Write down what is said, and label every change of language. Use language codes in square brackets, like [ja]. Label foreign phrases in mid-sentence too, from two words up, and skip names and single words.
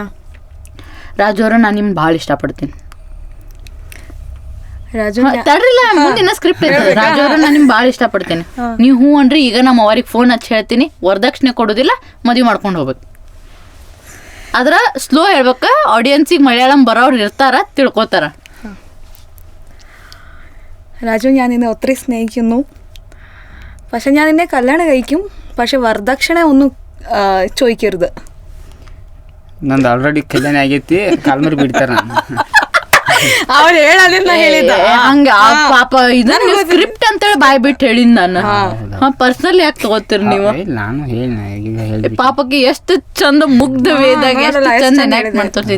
[kn] ರಾಜು ಅವ್ರ ನಾನು ನಿಮ್ಗೆ ಭಾಳ ಇಷ್ಟಪಡ್ತೀನಿ. ತಡ್ರಿಲ್ಲ, ಮುಂದಿನ ಸ್ಕ್ರಿಪ್ಟ್ ಐತೆ. ರಾಜು ಅವ್ರ ನಾನು ನಿಮ್ಗೆ ಭಾಳ ಇಷ್ಟಪಡ್ತೀನಿ. ನೀವು ಹ್ಞೂ ಅನ್ರಿ, ಈಗ ನಮ್ಮ ಅವ್ರಿಗೆ ಫೋನ್ ಹಚ್ಚಿ ಹೇಳ್ತೀನಿ, ವರದಕ್ಷಿಣೆ ಕೊಡೋದಿಲ್ಲ, ಮದುವೆ ಮಾಡ್ಕೊಂಡು ಹೋಗ್ಬೇಕು. ಅದ್ರ സ്ലോ ಹೇಳ್ಬೇಕ, ಆಡಿಯನ್ಸಿಗೆ മലയാളം ಬರೋರ್ ಇರ್ತಾರ തിಳ್ಕೋತಾರ. [ml] രാജു, ഞാൻ നിന്നെ ഒത്തിരി സ്നേഹിക്കുന്നു. പക്ഷെ ഞാൻ നിന്നെ കല്യാണം കഴിക്കും, പക്ഷെ വരദക്ഷിണ ഒന്നും ചോദിക്കരുത്. [kn] ನಂದು ಆಲ್ರೆಡಿ ಕಲ್ಯಾಣ ಆಗೈತಿ, ಕಾಲ್ಮರಿ ಬಿಡ್ತಾರ. ಅವ್ರು ಹೇಳೋದಿಲ್ಲ ಹೇಳಿದ ಹಂಗ ಪಾಪ ಇದನ್ನ ಸ್ಕ್ರಿಪ್ಟ್ ಅಂತೇಳಿ ಬಾಯ್ ಬಿಟ್ಟು ಹೇಳಿದ್ ನಾನು. ಪರ್ಸನಲ್ ಯಾಕೆ ತಗೋತೀರಿ ನೀವು? ನಾನು ಹೇಳಿ ಪಾಪಕ್ಕೆ ಎಷ್ಟು ಚಂದ ಮುಗ್ಧ ವೇದಾಗ ಎಷ್ಟು ಚಂದ ಆಕ್ಟ್ ಮಾಡ್ತೋರ್ತೀವಿ.